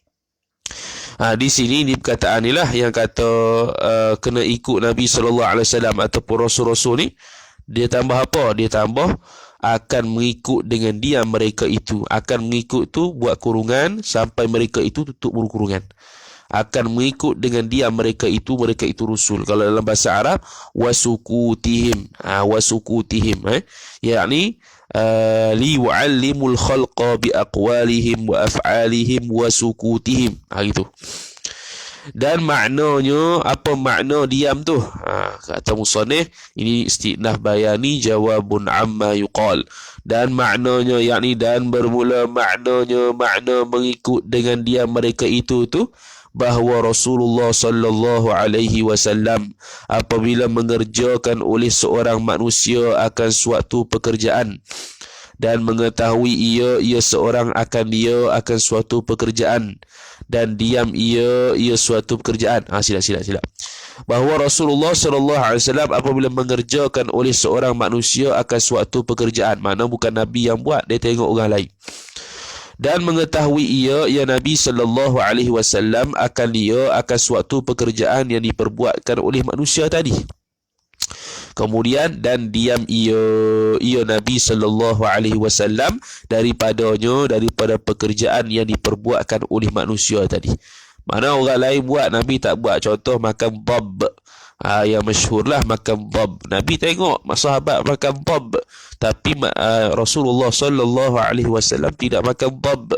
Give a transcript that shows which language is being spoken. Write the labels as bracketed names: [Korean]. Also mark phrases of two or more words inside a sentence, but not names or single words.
[Malay] Di sini ni perkataan ni lah yang kata kena ikut Nabi SAW ataupun Rasul-Rasul ni. Dia tambah apa? Dia tambah akan mengikut dengan diam mereka itu. Akan mengikut tu buat kurungan sampai mereka itu tutup kurungan. Akan mengikut dengan diam mereka itu rusul. Kalau dalam bahasa Arab, wasukutihim. Wasukutihim. [Arabic] يعني ليعلم الخلق بأقوالهم وأفعالهم وسكوتهم. [Malay] Gitu. Dan maknanya, apa makna diam tu? Kata musannif, ini [Arabic] استئناف بياني جواب عما يقال. [Malay] Dan maknanya, yakni dan bermula maknanya, makna mengikut dengan diam mereka itu tu, bahawa Rasulullah [Arabic] صلى الله عليه وسلم [Malay] apabila mengerjakan oleh seorang manusia akan suatu pekerjaan dan mengetahui ia seorang akan suatu pekerjaan dan diam ia suatu pekerjaan. Silap. Bahawa Rasulullah [Arabic] صلى الله عليه وسلم [Malay] apabila mengerjakan oleh seorang manusia akan suatu pekerjaan, makna bukan Nabi yang buat, dia tengok orang lain. Dan mengetahui ia Nabi [Arabic] صلى الله عليه وسلم [Malay] akan suatu pekerjaan yang diperbuatkan oleh manusia tadi. Kemudian dan diam ia Nabi [Arabic] صلى الله عليه وسلم [Malay] daripada pekerjaan yang diperbuatkan oleh manusia tadi. Mana orang lain buat, Nabi tak buat. Contoh makan dhab. Yang masyhur lah makan dhab. Nabi tengok sahabat makan dhab, tapi Rasulullah [Arabic] صلى الله عليه وسلم [Malay] tidak makan dhab.